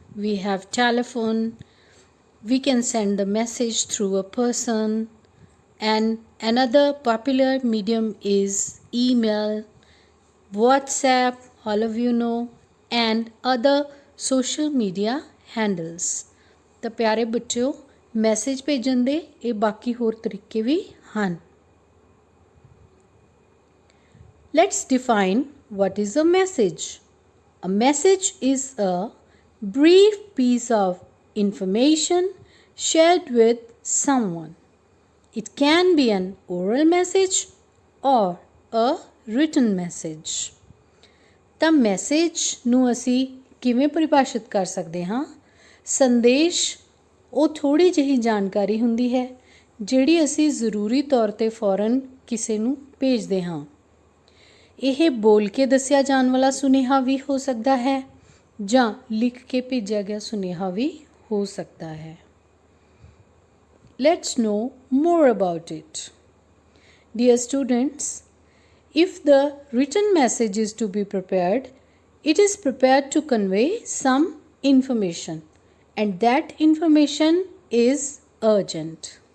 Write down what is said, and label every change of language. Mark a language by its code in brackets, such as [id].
[en] We have telephone. We can send the message through a person. And another popular medium is email, WhatsApp, all of you know, and other social media handles. [pa] ਤਾਂ ਪਿਆਰੇ ਬੱਚਿਓ, message ਭੇਜਣ ਦੇ ਇਹ ਬਾਕੀ ਹੋਰ ਤਰੀਕੇ ਵੀ ਹਨ। [en] Let's define what is a message. A message is a brief piece of information shared with someone. It can be an oral message or a written message. [pa] ਤਾਂ ਮੈਸੇਜ ਨੂੰ ਅਸੀਂ ਕਿਵੇਂ ਪਰਿਭਾਸ਼ਿਤ ਕਰ ਸਕਦੇ ਹਾਂ? ਸੰਦੇਸ਼ ਉਹ ਥੋੜ੍ਹੀ ਜਿਹੀ ਜਾਣਕਾਰੀ ਹੁੰਦੀ ਹੈ ਜਿਹੜੀ ਅਸੀਂ ਜ਼ਰੂਰੀ ਤੌਰ 'ਤੇ ਫੌਰਨ ਕਿਸੇ ਨੂੰ ਭੇਜਦੇ ਹਾਂ। ਇਹ ਬੋਲ ਕੇ ਦੱਸਿਆ ਜਾਣ ਵਾਲਾ ਸੁਨੇਹਾ ਵੀ ਹੋ ਸਕਦਾ ਹੈ ਜਾਂ ਲਿਖ ਕੇ ਭੇਜਿਆ ਗਿਆ ਸੁਨੇਹਾ ਵੀ ਹੋ ਸਕਦਾ ਹੈ। [en] Let's know more about it. Dear students, if the written message is to be prepared, it is prepared to convey some information, and that information is urgent.